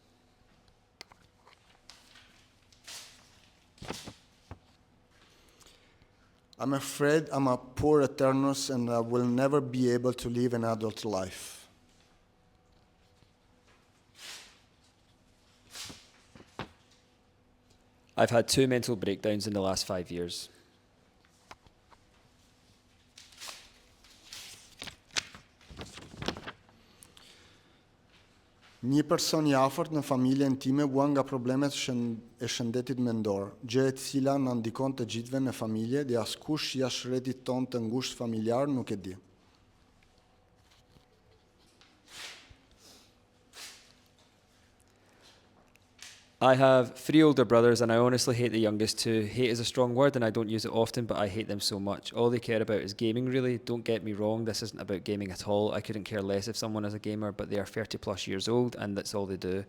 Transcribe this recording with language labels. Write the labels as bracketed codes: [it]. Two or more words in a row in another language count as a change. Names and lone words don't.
[en] I'm afraid I'm a poor Eternus and I will never be able to live an adult life. I've had 2 mental breakdowns in the last 5 years. [sq] Një person i afërt në familjen time bua nga problemet e shëndetit mendor, gjë e cila na ndikon të gjithëve në familje dhe askush jashtë rrjetit ton të ngushtë familjar nuk e di. [en] I have 3 older brothers, and I honestly hate the youngest two. Hate is a strong word, and I don't use it often, but I hate them so much. All they care about is gaming, really. Don't get me wrong, this isn't about gaming at all. I couldn't care less if someone is a gamer, but they are 30 plus years old, and that's all they do.